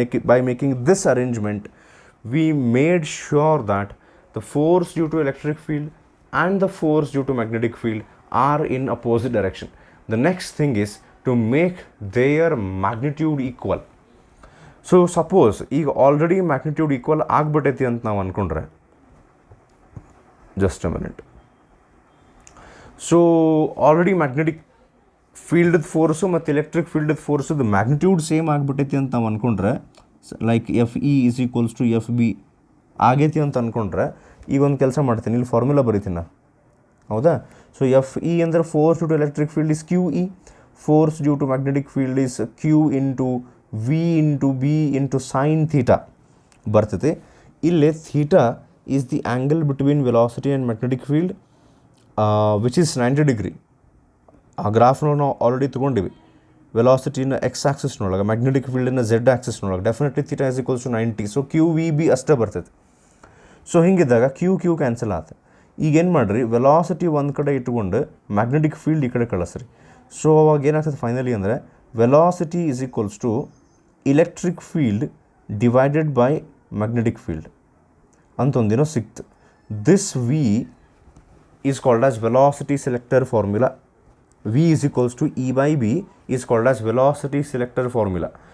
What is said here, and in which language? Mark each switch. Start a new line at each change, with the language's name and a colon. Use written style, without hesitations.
English: By making this arrangement, we made sure that the force due to electric field and the force due to magnetic field are in opposite direction. The next thing is to make their magnitude equal.
Kannada: So suppose ಈಗ already magnitude equal ಆಗ್ಬಿಟ್ಟೈತಿ ಅಂತ ನಾವು ಅಂದ್ಕೊಂಡ್ರೆ, just a minute. So already magnetic field force ಮತ್ತು electric field ಫೋರ್ಸದು magnitude same ಆಗಿಬಿಟ್ಟೈತಿ ಅಂತ ನಾವು ಅಂದ್ಕೊಂಡ್ರೆ, like F E is equals to F B ಆಗೈತಿ ಅಂತ ಅಂದ್ಕೊಂಡ್ರೆ, ಈಗ ಒಂದು ಕೆಲಸ ಮಾಡ್ತೀನಿ, ಇಲ್ಲಿ ಫಾರ್ಮುಲಾ ಬರೀತೀನಿ ನಾನು, ಹೌದಾ?
English: so F E ಅಂದರೆ force to electric field is Q E, force due to magnetic field is q into v into b into sin theta
Kannada: ಬರ್ತದೆ.
English: ಇಲ್ಲಿ theta is the angle between velocity and magnetic field which is 90 degree.
Kannada: ಆ ಗ್ರಾಫ್ನ ನಾವು already ತೊಗೊಂಡಿವಿ. ವೆಲಾಸಿಟಿನ X ಆಕ್ಸಿಸ್ನೊಳಗೆ, magnetic ಫೀಲ್ಡಿನ Z ಆಕ್ಸಿಸ್ನೊಳಗೆ definitely theta is equals to 90. So Q V B ಅಷ್ಟೇ ಬರ್ತೈತೆ. So ಹಿಂಗಿದ್ದಾಗ Q cancel ಆತ. ಈಗ ಏನು ಮಾಡಿರಿ, ವೆಲಾಸಿಟಿ ಒಂದು ಕಡೆ ಇಟ್ಕೊಂಡು ಮ್ಯಾಗ್ನೆಟಿಕ್ ಫೀಲ್ಡ್ ಈ ಕಡೆ ಕಳಿಸ್ರಿ. ಸೊ ಅವಾಗ ಏನಾಗ್ತದೆ ಫೈನಲಿ ಅಂದರೆ
English: velocity is equals to electric field divided by magnetic field
Kannada: ಅಂತೊಂದೇನೋ ಸಿಕ್ತು.
English: This V is called as velocity selector formula. V is equals to E by B is called as velocity selector formula.